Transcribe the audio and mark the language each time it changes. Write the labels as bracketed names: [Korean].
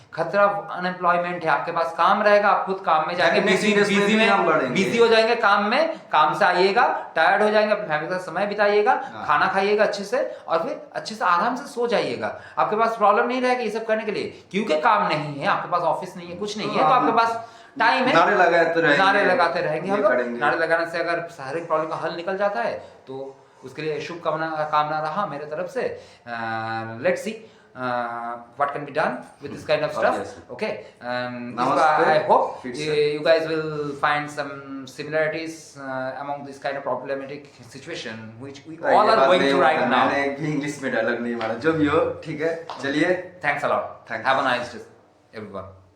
[Hindi] खतरा अनएम्प्लॉयमेंट है। आपके पास काम रहेगा, आप खुद काम में जाएंगे, बिजी हो जाएंगे काम में, काम से आइएगा टायर्ड हो जाएंगे, अपनी फैमिली के साथ समय बिताइएगा, खाना खाइएगा अच्छे से और फिर अच्छे से आराम से सो जाइएगा। आपके पास प्रॉब्लम नहीं रहेगा ये सब करने के लिए, क्योंकि काम नहीं है, आपके पास ऑफिस नहीं है, कुछ नहीं है, तो आपके पास टाइम है, नारे लगाते रहेंगे हम लोग। नारे लगाने से अगर हर एक प्रॉब्लम का हल निकल जाता है तो उसके लिए शुभ कामना रहा मेरे तरफ से। [English] Let's see what can be done with this kind of stuff. Okay, I hope you guys will find some similarities among this kind of problematic situation which we all are going through right now. [Hindi] मैंने एक भी English में dialogue नहीं मारा, जो भी हो ठीक है, चलिए, [English] thanks a lot, have a nice day everyone.